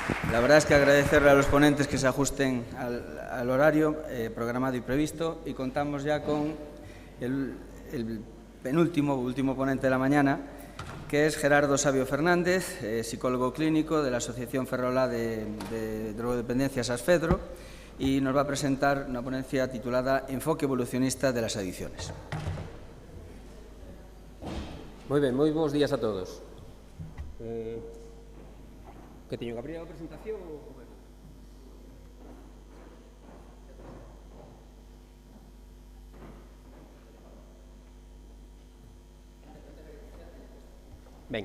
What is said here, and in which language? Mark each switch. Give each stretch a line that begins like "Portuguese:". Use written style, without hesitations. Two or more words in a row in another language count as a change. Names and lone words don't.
Spanish: La verdad es que agradecerle a los ponentes que se ajusten al horario programado y previsto, y contamos ya con el último ponente de la mañana, que es Gerardo Sabio Fernández, psicólogo clínico de la Asociación Ferrolá de Drogodependencias ASFEDRO, y nos va a presentar una ponencia titulada Enfoque evolucionista de las adicciones.
Galician: Moi ben, moi bons días a todos. Que teño que abrir a presentación ou... Ben.